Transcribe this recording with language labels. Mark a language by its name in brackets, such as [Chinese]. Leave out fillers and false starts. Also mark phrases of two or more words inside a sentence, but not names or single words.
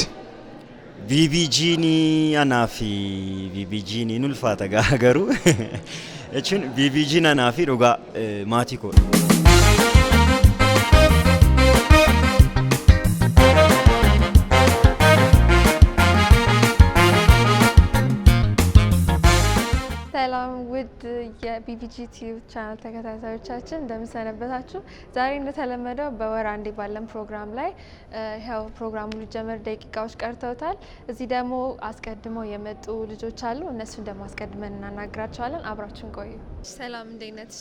[Oromo] BBG ni anaafi BBG ni ulfaata garuu jechuun BBG anaafi dhugaa maatii koo. [Amharic] ሰላም ውድ የቢቢጂ ቲዩብ ቻናል ተከታታዮቻችን እንደምሰነበታችሁ። ዛሬ እንደተለመደው በወር አንዴ ባለን ፕሮግራም ላይ ያው ፕሮግራሙ ሊጀመር ደቂቃዎች ቀርተውታል። እዚህ ደግሞ አስቀድመው የመጡ ልጆች አሉ። እነሱን ደግሞ አስቀድመን እናናግራቸዋለን። አብራችሁን ቆዩ። ሰላም እንዴት ነሽ?